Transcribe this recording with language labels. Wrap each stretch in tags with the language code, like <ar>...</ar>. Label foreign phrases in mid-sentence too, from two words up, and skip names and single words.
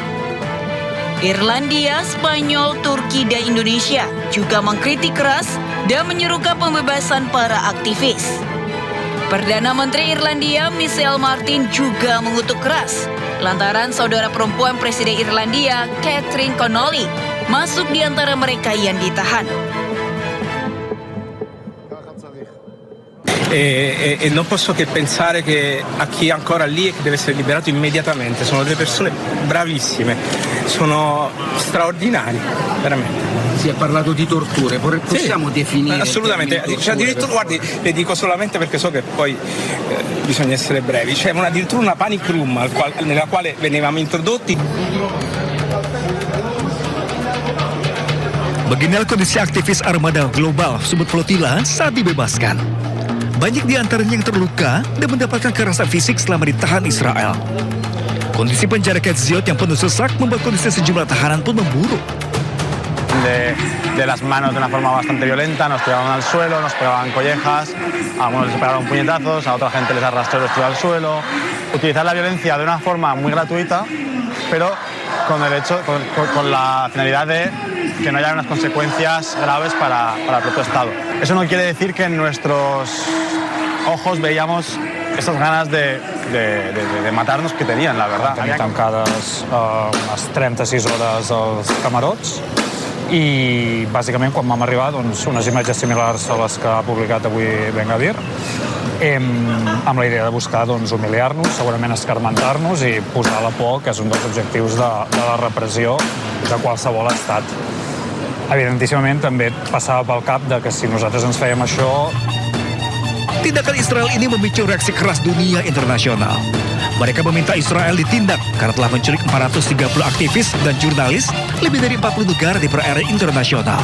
<id>Irlandia, Spanyol, Turki, dan Indonesia juga mengkritik keras dan menyerukan pembebasan para aktivis. Perdana Menteri Irlandia Michelle Martin juga mengutuk keras lantaran saudara perempuan Presiden Irlandia Catherine Connolly masuk di antara mereka yang ditahan.</id> <it>E non posso che pensare che a chi è ancora lì e che deve essere liberato immediatamente. Sono delle persone bravissime, sono straordinari, veramente. Si è parlato di torture, possiamo definire? Assolutamente, cioè, addirittura, guardi, le dico solamente perché so che poi bisogna essere brevi. C'è addirittura una panic room nella quale venivamo introdotti.</it> <id>Beginilah kondisi aktivis armada global Sumut Flotilla saat dibebaskan. Banyak di antaranya yang terluka dan mendapatkan kekerasan fisik selama ditahan Israel. Kondisi penjara Ketziot yang penuh sesak membuat kondisi sejumlah tahanan pun memburuk.</id> <es>De las manos de una forma bastante violenta, nos tiraron al suelo, nos pegaban collejas, a algunos les pegaron puñetazos, a otra gente les arrastró y los tiró al suelo. Utilizar la violencia de una forma muy gratuita, pero con la finalidad de que no haya unas consecuencias graves para el propio Estado. Eso no quiere decir que en nuestros ojos veíamos esas ganas de matar-nos que tenien, la verdad.</es> <ca>Tenien tancades unes 36 hores als camarots i bàsicament quan vam arribar doncs, unes imatges similars a les que ha publicat avui Ben Gvir amb la idea de buscar doncs, humiliar-nos, segurament escarmentar-nos i posar la por, que és un dels objectius de la repressió de qualsevol estat. Evidentíssimament també passava pel cap de que si nosaltres ens fèiem això...</ca> <id>Tindakan Israel ini memicu reaksi keras dunia internasional. Mereka meminta Israel ditindak karena telah menculik 430 aktivis dan jurnalis lebih dari 40 negara di perairan internasional.</id>